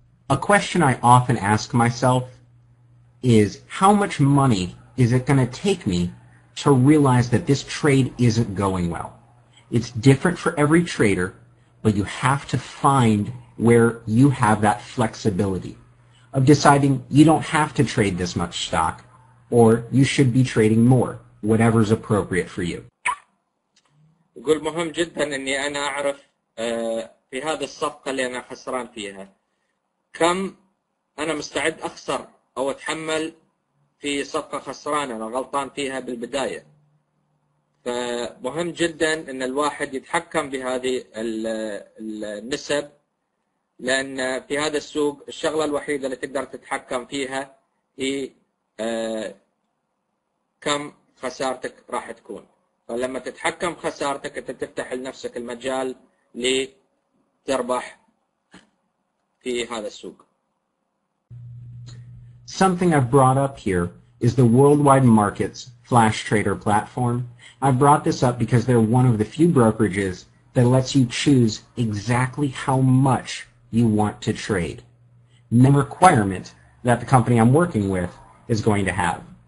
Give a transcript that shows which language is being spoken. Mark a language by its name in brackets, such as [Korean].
[English] A question I often ask myself is how much money is it going to take me to realize that this trade isn't going well? It's different for every trader, but you have to find where you have that flexibility of deciding you don't have to trade this much stock or you should be trading more, whatever's appropriate for you. [Arabic] يقول مهم جدا اني انا اعرف في هذه الصفقة اللي انا خسران فيها كم انا مستعد اخسر او اتحمل في صفقة خسران انا غلطان فيها بالبداية. فمهم جدا ان الواحد يتحكم بهذه النسب، لان في هذا السوق الشغلة الوحيدة اللي تقدر تتحكم فيها هي كم خسارتك راح تكون. فلما تتحكم خسارتك انت تفتح لنفسك المجال لتربح في هذا السوق. [English] Something I've brought up here is the Worldwide Markets Flash Trader platform. I brought this up because they're one of the few brokerages that lets you choose exactly how much you want to trade. No requirement that the company I'm working with is going to have.